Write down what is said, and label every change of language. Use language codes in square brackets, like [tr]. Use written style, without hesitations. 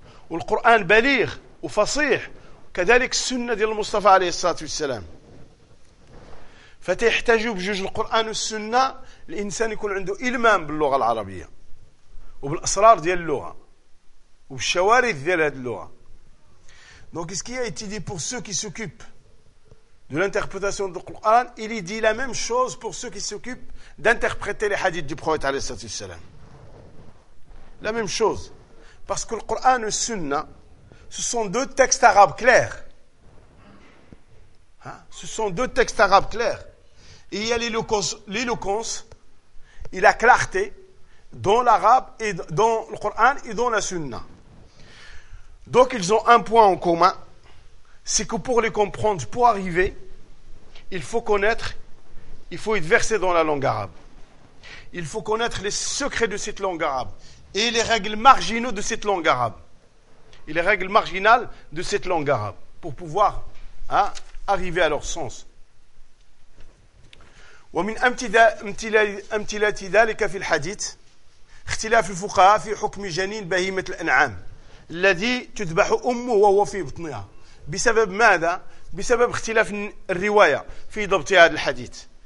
[ar] والقرآن بليغ وفصيح، كذلك السنة ديال المصطفى عليه الصلاة والسلام. فتحتاجوا بجوج القرآن والسنة الإنسان يكون عنده إلمام باللغة العربية وبالأسرار ديال اللغة وبالشوارد ديال هذه اللغة. [fr] Donc ce qui a été dit pour ceux qui s'occupent de l'interprétation du Coran, il dit la même chose pour ceux qui s'occupent d'interpréter les hadiths du prophète [ar] عليه الصلاة والسلام. [fr] La même chose. Parce que le Coran et le Sunna, ce sont deux textes arabes clairs. Ce sont deux textes arabes clairs. Et il y a l'éloquence et la clarté dans l'arabe et dans le Coran et dans la Sunna. Donc ils ont un point en commun, c'est que pour les comprendre, pour arriver, il faut connaître, il faut être versé dans la langue arabe. Il faut connaître les secrets de cette langue arabe et les règles marginaux de cette langue arabe. Et les règles marginales de cette langue arabe pour pouvoir arriver à leur sens. [ar] ومن أمثلة ذلك في الحديث اختلاف الفقهاء في حكم جنين بهيمة الأنعام الذي تذبح أمه وهو في بطنها. بسبب ماذا؟ بسبب اختلاف الرواية في ضبط هذا الحديث.